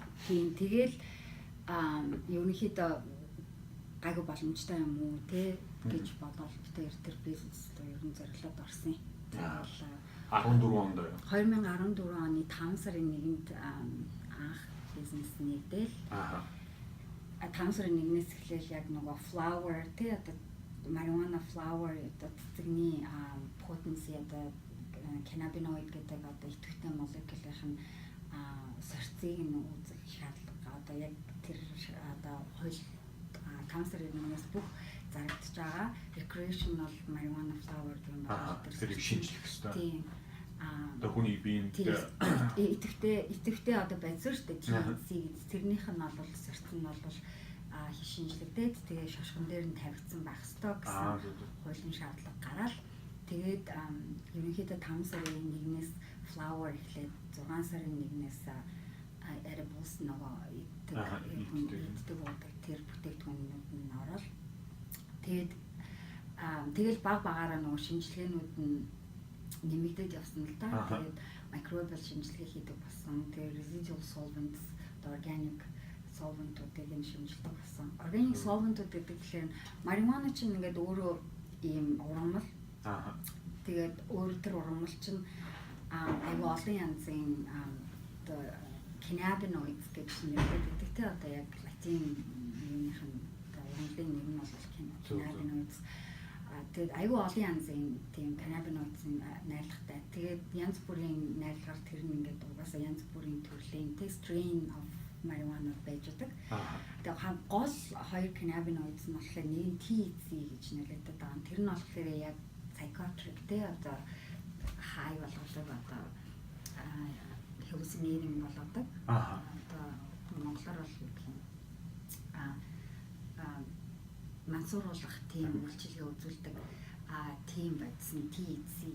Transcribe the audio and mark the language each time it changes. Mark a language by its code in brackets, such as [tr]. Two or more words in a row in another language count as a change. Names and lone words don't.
[mn] Тийм тэгэл ерөнхийдөө гайгүй боломжтой юм уу те гэж бодоод битээр тэр бизнес руу ерөн зориглоод орсон. Тэгэл 14 онд 2014 оны 5 сарын 1-нд анх бизнес нийлдээл. 5 сарын 1-ээс эхлээл яг нөгөө flower тий одоо [en] marijuana flower [mn] одоо цэцэгний potency одоо cannabinoid гэдэг одоо идэвхтэй молекулын сорцыг нь үзэх шаардлага одоо яг тэр одоо хууль канцерын юмнаас бүх зарагдж байгаа [en] recreational marijuana flower [mn] гэх юм байна. Тэрийг шинжлэх ёстой. Тийм. Одоо хүний биеинд идэвхтэй одоо байцсан шүү дээ. THC гэдэг тэрнийх нь бол сорц нь бол шинжлэгдээд тэгээ шошгон дээр нь тавигдсан байх ёстой гэсэн хуулийн шаардлага гараад тэгээд ерөнхийдөө 5 сарын 1-ээс flower эхлээд 6 сарын 1-ээс edibles нөгөө иддэг болдог тэр бүтээгдэхүүнүүд нь ороод тэгэл баг багаараа нөгөө шинжилгээнүүд нь нэмэгдээд явсан л да. Тэгээд microbial шинжилгээ хийдэг болсон. Тэгээд [en] residual solvents, organic solvent-уудыг [mn] нь шинжилдэг болсон. [en] Organic solvent-ууд [mn] гэдэг тэгэхээр marijuana чинь ингээд өөрөө ийм ургамал. Тэгээд өөр тэр ургамал чинь аюу олон янзын одоо cannabinoids гэж нэрлэдэг. Тэ одоо яг латин юмных нь ургамлын нэр нь бол cannabinoids. Тэгээд аюу олон янзын тийм cannabinoids-ын найрлагатай. Тэгээд янз бүрийн найрлагаар тэр нь ингээд угаасаа янз бүрийн төрлийн [en] strain of marijuana [mn] байж байгаа. Тэгээд гол хоёр cannabinoids нь болохоор нэг нь THC гэж нэрлэдэг байгаа. Тэр нь болохоор яг psychotropic тэ одоо high болгодог одоо hallucinating болгодог. Одоо монголоор бол юу гэх юм мансууруулах тийм үйлчилгээ үзүүлдэг тийм байдсан THC.